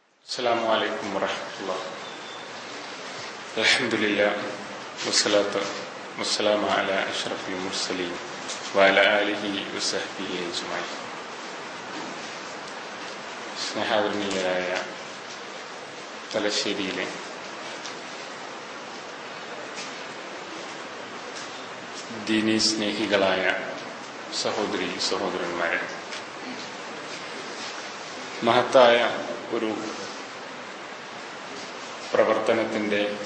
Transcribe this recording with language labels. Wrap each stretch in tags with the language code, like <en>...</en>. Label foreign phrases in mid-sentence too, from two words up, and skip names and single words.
<ar>السلام عليكم ورحمة الله. الحمد لله والصلاة والسلام على أشرف المرسلين وعلى آله وصحبه أجمعين.</ar> <ml>സ്നേഹാദരണീയരായ തലശ്ശേരിയിലെ ദീനീ സ്നേഹികളായ സഹോദരി സഹോദരന്മാരെ, മഹത്തായ ഒരു പ്രവർത്തനത്തിൻ്റെ</ml>